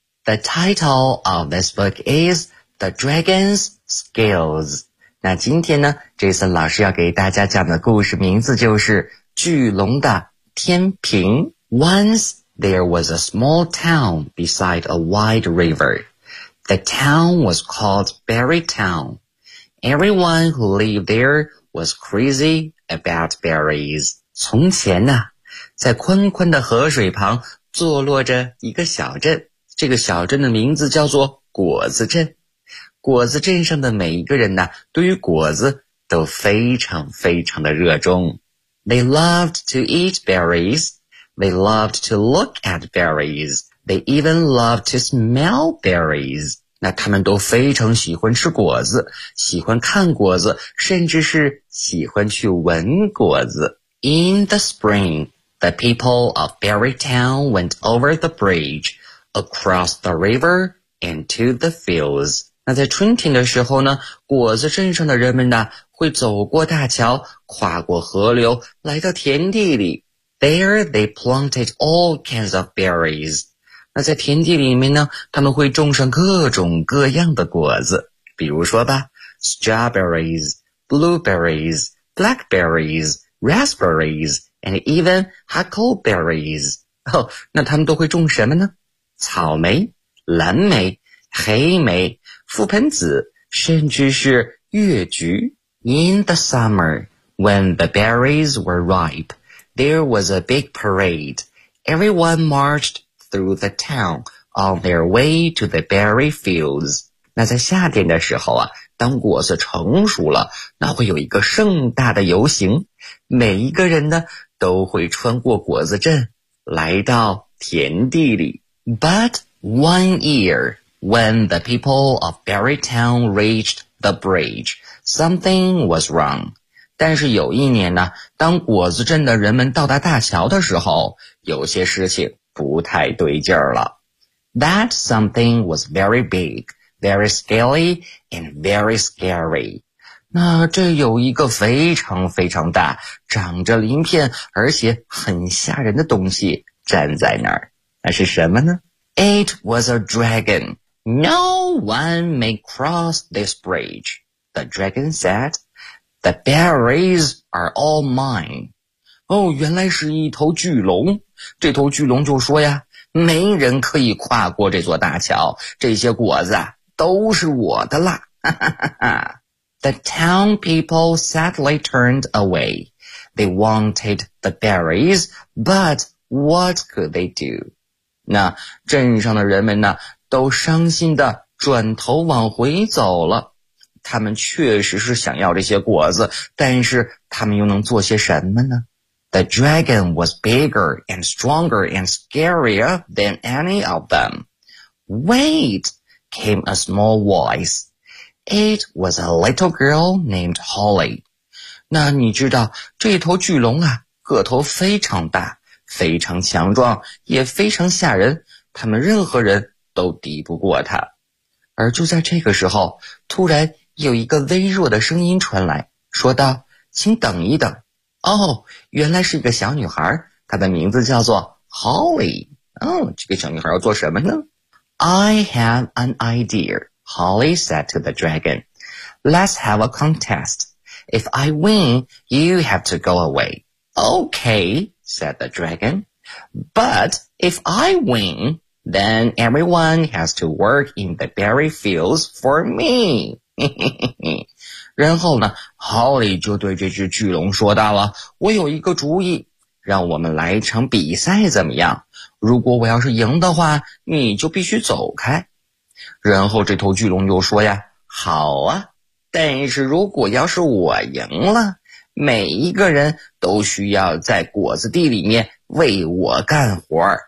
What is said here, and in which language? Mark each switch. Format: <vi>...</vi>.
<en>The title of this book is The Dragon's Scales.</en> <zh>那今天呢 ,Jason 老师要给大家讲的故事名字就是巨龙的天平。</zh> <en>Once there was a small town beside a wide river. The town was called Berry Town. Everyone who lived there was crazy about berries.</en> <zh>从前呢在宽宽的河水旁坐落着一个小镇。这个小镇的名字叫做果子镇。果子镇上的每一个人呢对于果子都非常非常的热衷。</zh> <en>They loved to eat berries. They loved to look at berries. They even loved to smell berries.</en> <zh>那他们都非常喜欢吃果子，喜欢看果子，甚至是喜欢去闻果子。</zh> <en>In the spring,The people of Berry Town went over the bridge, across the river, and to the fields.</en> <zh>那在春天的时候呢，果子镇上的人们呢，会走过大桥，跨过河流，来到田地里。</zh> <en>There they planted all kinds of berries.</en> <zh>那在田地里面呢，他们会种上各种各样的果子。比如说吧</zh> <en>,strawberries, blueberries, blackberries, raspberries,and even huckleberries.</en> <zh>哦，那他们都会种什么呢？草莓、蓝莓、黑莓、覆盆子，甚至是月菊。</zh> <en>In the summer, when the berries were ripe, there was a big parade. Everyone marched through the town on their way to the berry fields.</en> <zh>那在夏天的时候啊，当果子成熟了，那会有一个盛大的游行。每一个人呢都会穿过果子镇来到田地里。</zh> <en>But one year, when the people of Berry Town reached the bridge, something was wrong.</en> <zh>但是有一年呢，当果子镇的人们到达大桥的时候，有些事情不太对劲儿了。</zh> <en>That something was very big, very scaly, and very scary.</en> <zh>那这有一个非常非常大，长着鳞片，而且很吓人的东西站在那儿。那是什么呢？</zh> <en>It was a dragon. No one may cross this bridge. The dragon said, The berries are all mine.</en> <zh>哦，原来是一头巨龙。这头巨龙就说呀，没人可以跨过这座大桥，这些果子都是我的啦。哈哈哈哈。</zh> <en>The town people sadly turned away. They wanted the berries, but what could they do?</en> <zh>那镇上的人们呢，都伤心地转头往回走了。他们确实是想要这些果子，但是他们又能做些什么呢？</zh> <en>The dragon was bigger and stronger and scarier than any of them. Wait, came a small voice. It was a little girl named Holly.</en> <zh>那你知道这头巨龙啊，个头非常大，非常强壮，也非常吓人，他们任何人都敌不过他。而就在这个时候，突然有一个微弱的声音传来，说道，请等一等。哦，原来是一个小女孩，她的名字叫做 Holly。哦，这个小女孩要做什么呢？</zh> <en>I have an idea. Holly said to the dragon, Let's have a contest. If I win, you have to go away. Okay, said the dragon. But if I win, then everyone has to work in the berry fields for me.</en> <zh>然后呢 ,Holly 就对这只巨龙说道了，我有一个主意，让我们来一场比赛怎么样？如果我要是赢的话，你就必须走开。然后这头巨龙就说呀，好啊，但是如果要是我赢了，每一个人都需要在果子地里面为我干活。</zh>